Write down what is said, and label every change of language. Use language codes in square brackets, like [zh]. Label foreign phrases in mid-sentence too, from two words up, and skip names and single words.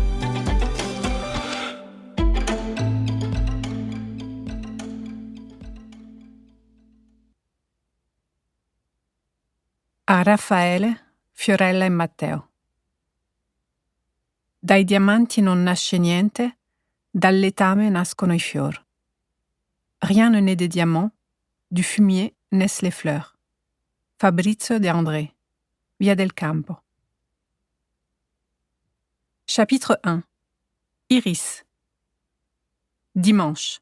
[it] A Raffaele, Fiorella e Matteo. Dai diamanti non nasce niente, dal letame nascono i fiori. [fr] Rien ne naît des diamants, du fumier naissent les fleurs. Fabrizio De André, Via del Campo. Chapitre 1. Iris. Dimanche.